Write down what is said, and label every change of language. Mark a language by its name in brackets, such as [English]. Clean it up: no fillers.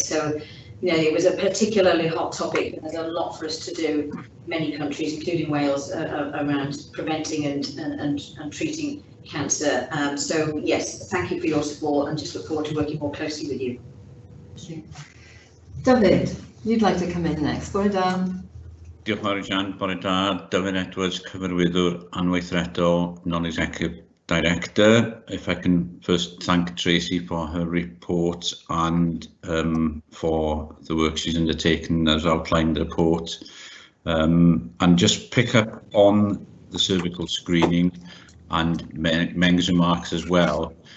[English] So, you know, it was a particularly hot topic, but there's a lot for us to do in many countries, including Wales, around preventing and treating cancer. So yes, thank you for your support, and just look forward to working more closely with you. Thank you. David, you'd like to come in next. [Welsh] Bore da. Diolch yn fawr i Jan, bore da. David Edwards, cyfarwyddwr anweithredol, [English] Non-Executive Director. If I can first thank Tracy for her report and for the work she's undertaken as outlined in the report, and just pick up on the cervical screening and Meng's remarks as well.